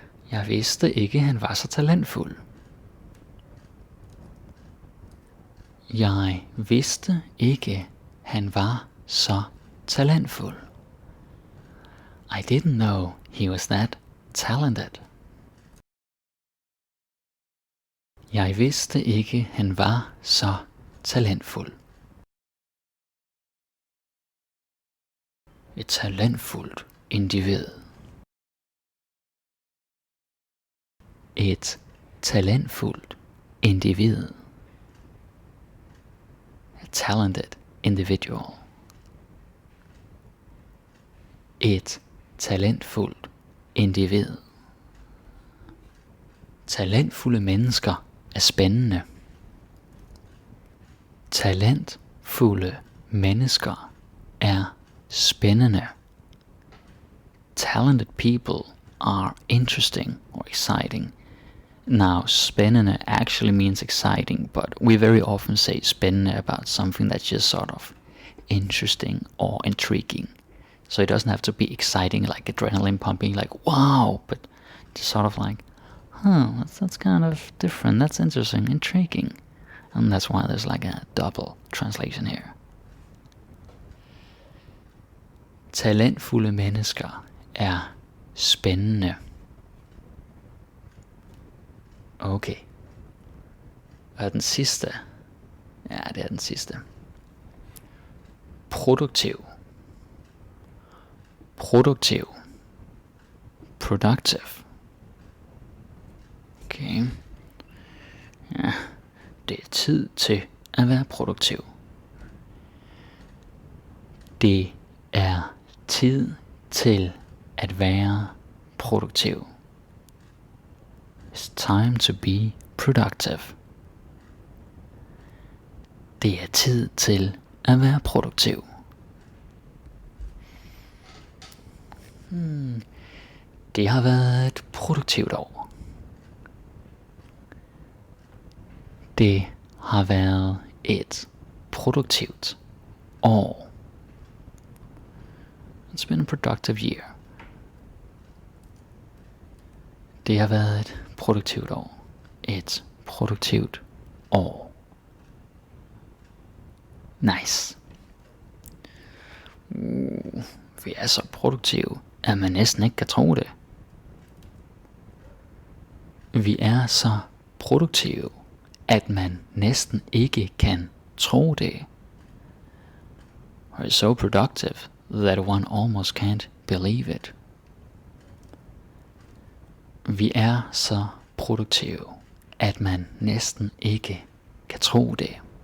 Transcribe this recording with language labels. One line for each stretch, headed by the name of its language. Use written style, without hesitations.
Danish: Jeg vidste ikke, han var så talentfuld. Jeg vidste ikke, han var så talentfuld.
English: I didn't know he was that talented.
Danish: Jeg vidste ikke, han var så talentfuld. Et talentfuldt individ. Et talentfuldt individ.
English: A talented individual.
Danish: Et talentfuldt individ. Talentfulde mennesker er spændende. Talentfulde mennesker er spændende.
English: Talented people are interesting or exciting. Now, spændende actually means exciting, but we very often say spændende about something that's just sort of interesting or intriguing. So it doesn't have to be exciting, like adrenaline pumping, like wow, but just sort of like, that's kind of different, that's interesting, intriguing. And that's why there's like a double translation here.
Danish: Talentfulde mennesker er spændende. Okay. Og den sidste. Ja, det er den sidste. Produktiv.
English: Produktiv. Productive. Okay.
Danish: Ja, det er tid til at være produktiv. Det er tid til at være produktiv.
English: It's time to be productive.
Danish: Det er tid til at være produktiv. Det har været et produktivt år. Det har været et produktivt år.
English: It's been a productive year.
Danish: Det har været et produktivt år. Et produktivt år.
English: Nice.
Danish: Vi er så produktive, at man næsten ikke kan tro det. Vi er så produktive, at man næsten ikke kan tro det.
English: We're so productive that one almost can't believe it.
Danish: Vi er så produktive, at man næsten ikke kan tro det.